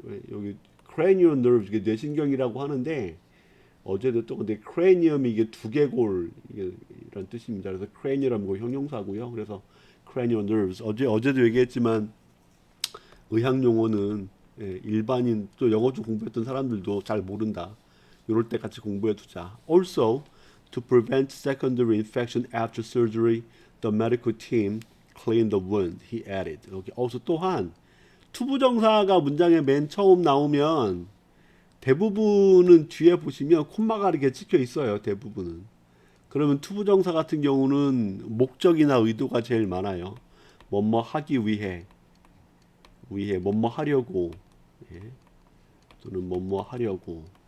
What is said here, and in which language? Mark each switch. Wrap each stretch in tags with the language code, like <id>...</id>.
<ko>여기 cranial nerves 이게 뇌신경이라고 하는데 어제도 또 근데 cranium이 이게 두개골 이런 뜻입니다. 그래서 cranial은 뭐 형용사고요. 그래서 cranial nerves 어제도 얘기했지만 의학 용어는 일반인 또 영어 좀 공부했던 사람들도 잘 모른다. 이럴 때 같이 공부해 두자.</ko> <en>Also, to prevent secondary infection after surgery, the medical team cleaned the wound. He added.</en> <ko>이렇게 also 또한 투부정사가 문장에 맨 처음 나오면 대부분은 뒤에 보시면 콤마가 이렇게 찍혀 있어요. 대부분은. 그러면 투부정사 같은 경우는 목적이나 의도가 제일 많아요. 뭐뭐 하기 위해, 뭐뭐 하려고, 또는 뭐뭐 하려고.</ko>